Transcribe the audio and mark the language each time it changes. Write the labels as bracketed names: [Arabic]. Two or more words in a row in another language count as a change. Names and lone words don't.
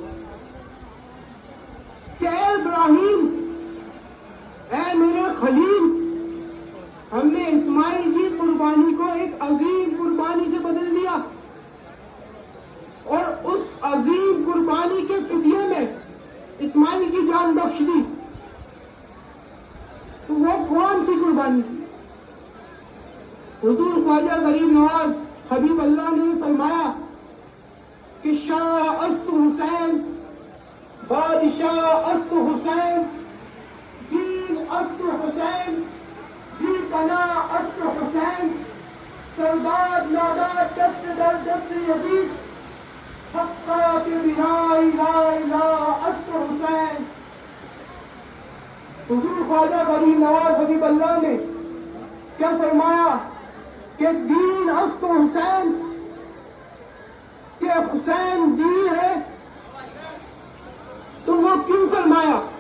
[Urdu] کہ اے ابراہیم، اے میرے خلیل، ہم نے اسماعیل کی قربانی کو ایک عظیم قربانی سے بدل دیا، اور اس عظیم قربانی کے فدیے میں اسماعیل کی جان بخش دی۔ تو وہ کون سی قربانی تھی؟ حضور خواجہ غریب نواز حبیب اللہ نے فرمایا کہ [Persian] شاہ است حسین، بادشاہ است حسین، دین است حسین، جی پناہ است حسین، سردار نادار دست در دست یزید، حقا کے بنا لا الہ است حسین۔ [Urdu] حضور خواجہ غریب نواز حبیب اللہ نے کیا فرمایا کہ [Persian] دین است حسین، [Urdu] کہ حسین دین ہے، تو وہ کیوں فرمایا؟